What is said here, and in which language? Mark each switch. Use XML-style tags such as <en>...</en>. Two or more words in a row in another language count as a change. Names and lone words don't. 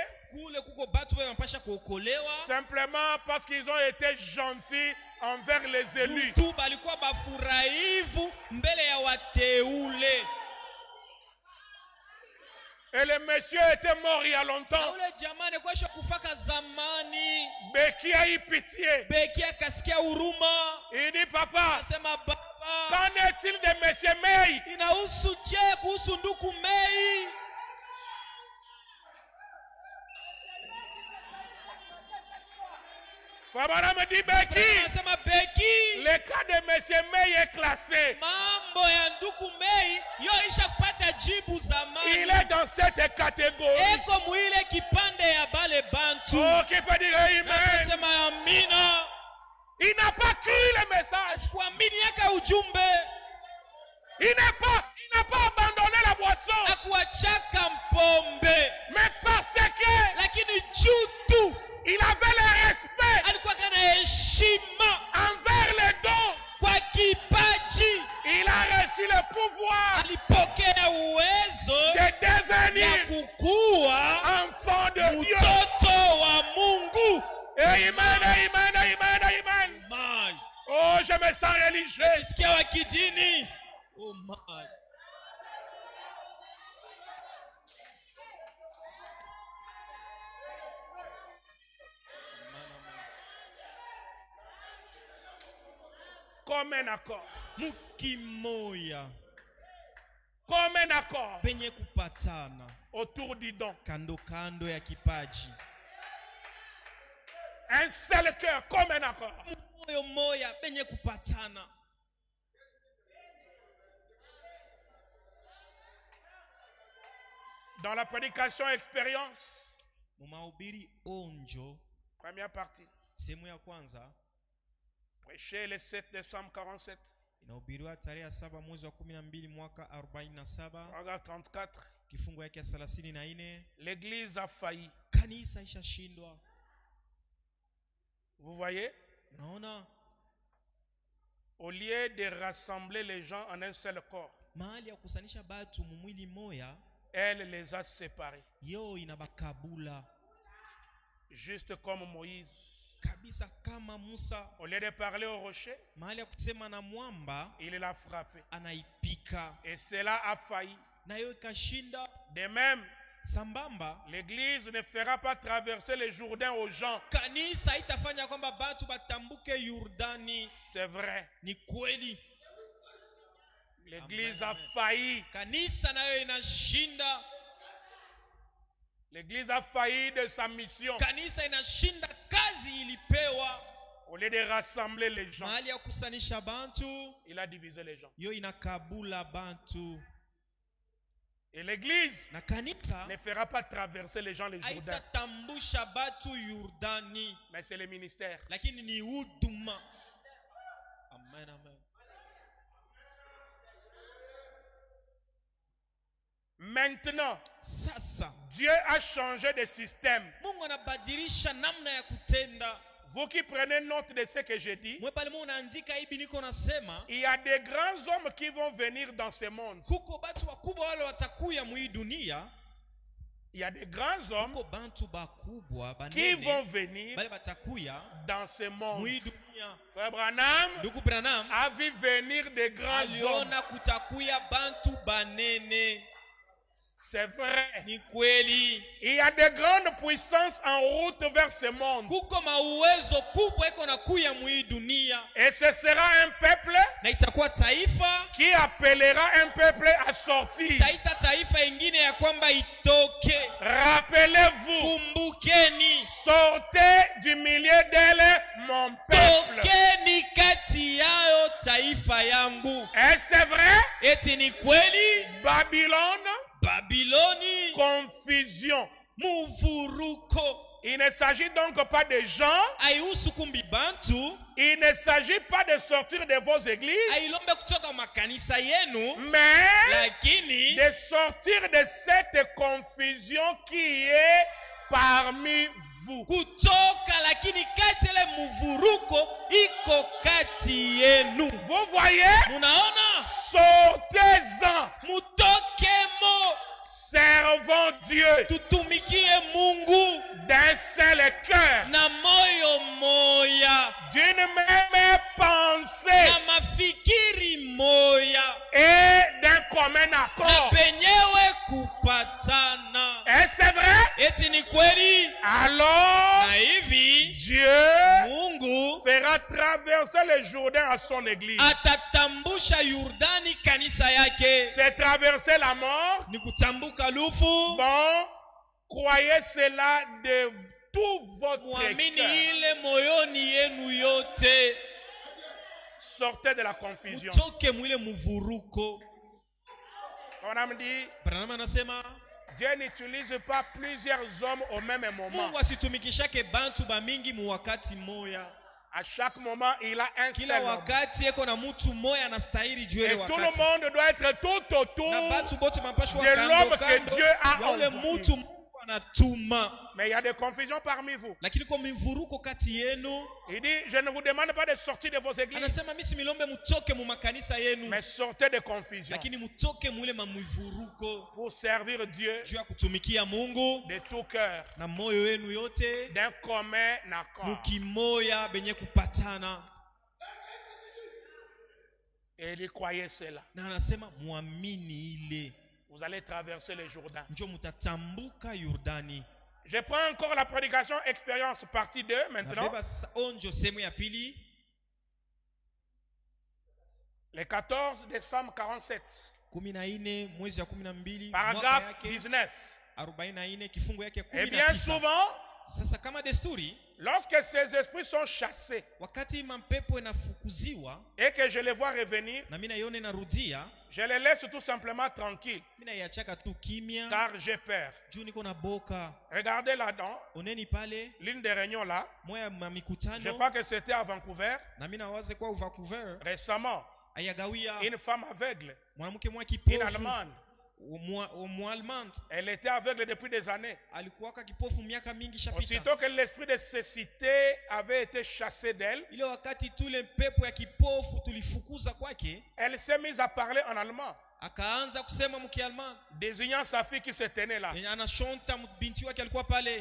<sw>kule kuko batu bale banapasha kuokolewa</sw> <fr>simplement parce qu'ils ont été gentils envers les élus.</fr> <sw>tu balikuwa bafurahivu mbele ya wateule.</sw> <fr>Et le monsieur était mort il y a</fr> <sw>Na</sw> <fr>longtemps.</fr> <sw>ule jamani kwasha kufaka zamani.</sw> <fr>Becky a eu pitié.</fr> <sw>Becky akasikia huruma.</sw> <fr>Il dit, papa,</fr> <sw>Anasema baba,</sw> <fr>qu'en est-il de monsieur May?</fr> <sw>inahusu je kuhusu nduku Mei?</sw> <fr>Frère me dit, Becky,</fr> <sw>Anasema Becky,</sw> <fr>le cas de monsieur May est classé.</fr> <sw>mambo ya nduku Mei yo isha kupata jibu zamani.</sw> <fr>Il est dans cette catégorie.</fr> <sw>Eko muile kipande ya bale bantu.</sw> <fr>Oh, qui peut dire amen?</fr> <sw>Anasema amina.</sw> <fr>Il n'a pas cru le message.</fr> <sw>Asikuamini yaka ujumbe.</sw> <fr>Il n'a pas abandonné la boisson.</fr> <sw>Akuachaka mpombe.</sw> <fr>Mais parce que</fr> <sw>Lakini jutu</sw> <fr>il avait le respect</fr> <sw>alikuwa kana heshima</sw> <fr>envers les dons,</fr> <sw>kwa kipaji.</sw> <fr>il a reçu le pouvoir</fr> <sw>Alipokea uwezo</sw> <fr>de</fr> <sw>ya</sw> <fr>devenir</fr> <sw>kukua</sw> <fr>enfant de Dieu.</fr> <sw>mtoto wa Mungu.</sw> <fr>Amen, amen, amen, amen. Man, Oh, je me sens religieux.</fr> <sw>nisikia wa kidini.</sw> <en>Oh man.</en> <fr>Comme un accord.</fr> <sw>Mukimoya</sw> <fr>Comme un accord</fr> <sw>penye kupatana</sw> <fr>autour du don.</fr> <sw>kando kando ya kipaji.</sw> <fr>Un seul cœur, comme un accord.</fr> <sw>Moyo moya penye kupatana.</sw> <fr>Dans la prédication expérience,</fr> <sw>Mumahubiri onjo</sw> <fr>première partie,</fr> <sw>sehemu ya kwanza</sw> <fr>prêché le 7 décembre 47,</fr> <sw>inahubiriwa tarehe ya 7 mwezi wa 12 mwaka 47,</sw> <fr>paragraphe 34.</fr> <sw>kifungu yake 34.</sw> <fr>L'église a failli.</fr> <sw>Kanisa ishashindwa.</sw> <fr>Vous voyez?</fr> <sw>Unaona,</sw> <fr>Au lieu de rassembler les gens en un seul corps,</fr> <sw>mahali ya kusanisha batu mumwili moya,</sw> <fr>elle les a séparés.</fr> <sw>yo inabakabula</sw> <fr>Juste comme Moïse.</fr> <sw>kabisa kama Musa.</sw> <fr>Au lieu de parler au rocher,</fr> <sw>Mahali ya kusema na mwamba,</sw> <fr>il l'a frappé.</fr> <sw>anaipika.</sw> <fr>Et cela a failli.</fr> <sw>Na yo ikashinda.</sw> <fr>De même,</fr> <sw>Sambamba,</sw> <fr>l'église ne fera pas traverser le Jourdain aux gens.</fr> <sw>kanisa itafanya kwamba batu batambuke Yordani.</sw> <fr>C'est vrai.</fr> <sw>Ni kweli.</sw> <fr>L'église Amen, a amen. failli.</fr> <sw>Kanisa nayo inashinda.</sw> <fr>L'église a failli de sa mission.</fr> <sw>Kanisa inashinda kazi ilipewa.</sw> <fr>Au lieu de rassembler les gens,</fr> <sw>Mahali ya kusanisha bantu,</sw> <fr>il a divisé les gens.</fr> <sw>yo inakabula bantu.</sw> <fr>Et l'église</fr> <sw>Na kanisa</sw> <fr>ne fera pas traverser les gens le Jourdain.</fr> <sw>haitatambusha batu Yordani,</sw> <fr>Mais c'est le ministère.</fr> <sw>lakini ni huduma.</sw> <fr>Amen, amen. Maintenant,</fr> <sw>Sasa</sw> <fr>Dieu a changé de système.</fr> <sw>Mungu anabadilisha namna ya kutenda.</sw> <fr>Vous qui prenez note de ce que je dis,</fr> <sw>mwe pale munaandika hivi niko nasema</sw> <fr>il y a des grands hommes qui vont venir dans ce monde.</fr> <sw>kuko batu wakubwa wale watakuya mwi dunia.</sw> <fr>Il y a des grands hommes</fr> <sw>Kuko bantu bakubwa</sw> <fr>qui</fr> <sw>banene</sw> <fr>vont venir</fr> <sw>bale batakuya</sw> <fr>dans ce monde.</fr> <sw>mwi dunia.</sw> <fr>Frère Branham</fr> <sw>Ndugu Branham</sw> <fr>a vu venir des grands hommes.</fr> <sw>aliona kutakuya bantu banene.</sw> <fr>C'est vrai.</fr> <sw>Ni kweli.</sw> <fr>Il y a de grandes puissances en route vers ce monde.</fr> <sw>Kuko mauwezo kubwa iko nakuya mwi dunia.</sw> <fr>Et ce sera un peuple</fr> <sw>Na itakuwa taifa</sw> <fr>qui appellera un peuple à sortir.</fr> <sw>taita taifa ingine ya kwamba itoke.</sw> <fr>Rappelez-vous,</fr> <sw>Kumbukeni,</sw> <fr>sortez du milieu d'elle, mon peuple.</fr> <sw>tokeni kati yao taifa yangu.</sw> <fr>Et c'est vrai,</fr> <sw>Eti ni kweli,</sw> <fr>Babylone,</fr> <sw>Babiloni</sw> <fr>confusion.</fr> <sw>muvuruko.</sw> <fr>Il ne s'agit donc pas de gens,</fr> <sw>Aihusu kumbi bantu,</sw> <fr>il ne s'agit pas de sortir de vos églises,</fr> <sw>ailombe kutoka makanisa yenu,</sw> <fr>mais</fr> <sw>lakini</sw> <fr>de sortir de cette confusion qui est parmi vous.</fr> <sw>kutoka, lakini kati ile muvuruko iko kati yenu.</sw> <fr>Vous voyez,</fr> <sw>Munaona?</sw> <fr>sortez-en,</fr> <sw>Mutokemo,</sw> <fr>servons Dieu</fr> <sw>tutumikie Mungu</sw> <fr>d'un seul cœur,</fr> <sw>na moyo moya,</sw> <fr>d'une même pensée</fr> <sw>na mafikiri moya,</sw> <fr>et d'un commun</fr> <sw>na</sw> <fr>accord.</fr> <sw>penyewe kupatana.</sw> <fr>Et c'est vrai,</fr> <sw>Eti ni kweli.</sw> <fr>alors</fr> <sw>Na hivi</sw> <fr>Dieu</fr> <sw>Mungu</sw> <fr>fera traverser le Jourdain à son église.</fr> <sw>atatambusha Yordani kanisa yake.</sw> <fr>C'est traverser la mort.</fr> <sw>Ni kutambuka lufu.</sw> <fr>Bon, croyez cela de tout votre</fr> <sw>Muamini</sw> <fr>cœur.</fr> <sw>ile moyoni yenu yote.</sw> <fr>Sortez de la confusion.</fr> <sw>Mutoke mwile muvuruko.</sw> <fr>On a dit,</fr> <sw>Branham anasema</sw> <fr>Dieu n'utilise pas plusieurs hommes au même moment.</fr> <sw>Mungu asitumikishake bantu bamingi mu wakati moya.</sw> <fr>À chaque moment, il a un</fr> <sw>Kila</sw> <fr>seul homme.</fr> <sw>wakati eko na mutu moya anastahili juu ile</sw> <fr>Et tout le</fr> <sw>wakati.</sw> <fr>monde doit être tout autour.</fr> <sw>Na batu bote mapashwa</sw> <fr>de</fr> <sw>kando</sw> <fr>l'homme que</fr> <sw>kando.</sw> <fr>Dieu a</fr> <sw>Ya ule</sw> <fr>envoyé.</fr> <sw>mutu Mungu anatuma.</sw> <fr>Mais il y a des confusions parmi vous.</fr> <sw>Lakini kwa mivuruko kati yenu,</sw> <fr>Il dit, je ne vous demande pas de sortir de vos églises,</fr> <sw>anasema mimi similombe mutoke mu makanisa yenu,</sw> <fr>mais sortez de confusion</fr> <sw>lakini mutoke mwile mamuvuruko</sw> <fr>pour servir Dieu</fr> <sw>juu ya kutumikia Mungu</sw> <fr>de tout cœur,</fr> <sw>na moyo wenu yote,</sw> <fr>d'un commun accord.</fr> <sw>mukimoya benye kupatana.</sw> <fr>Et il croyait cela.</fr> <sw>Na anasema muamini ile,</sw> <fr>Vous allez traverser le Jourdain.</fr> <sw>njo mutatambuka Yordani.</sw> <fr>Je prends encore la prédication expérience partie 2 maintenant.</fr> <sw>Nabeba onjo sehemu ya pili,</sw> <fr>Le 14 décembre 47.</fr> <sw>14 mwezi wa 12 mwaka</sw> <fr>Paragraphe</fr> <sw>yake 19. 44 kifungu yake</sw> <fr>Et bien 19. souvent,</fr> <sw>Sasa kama desturi,</sw> <fr>lorsque ces esprits sont chassés</fr> <sw>wakati mapepo inafukuziwa</sw> <fr>et que je les vois revenir,</fr> <sw>na mimi naione narudia,</sw> <fr>je les laisse tout simplement tranquilles</fr> <sw>mimi naiachaka tu kimya</sw> <fr>car j'ai peur.</fr> <sw>juu niko na boka.</sw> <fr>Regardez là-dedans,</fr> <sw>Oneni pale</sw> <fr>l'une des réunions là,</fr> <sw>moya ma</sw> <fr>je</fr> <sw>mikutano,</sw> <fr>crois que c'était à Vancouver,</fr> <sw>na mimi nawaze kwa Vancouver</sw> <fr>récemment,</fr> <sw>ayagawia</sw> <fr>une femme aveugle,</fr> <sw>mwanamke mwa</sw> <fr>une</fr> <sw>kipofu</sw> <fr>Allemande.</fr> <sw>Mwalmand</sw> <fr>Elle était aveugle depuis des années.</fr> <sw>alikuwaka kipofu miaka mingi shapita.</sw> <fr>Aussitôt que l'esprit de cécité avait été chassé d'elle,</fr> <sw>Ile wakati tule pepo ya kipofu tulifukuza kwake,</sw> <fr>elle s'est mise à parler en allemand,</fr> <sw>akaanza kusema mkialman,</sw> <fr>désignant sa fille qui se tenait là.</fr> <sw>anashonta binti wake alikuwa pale.</sw>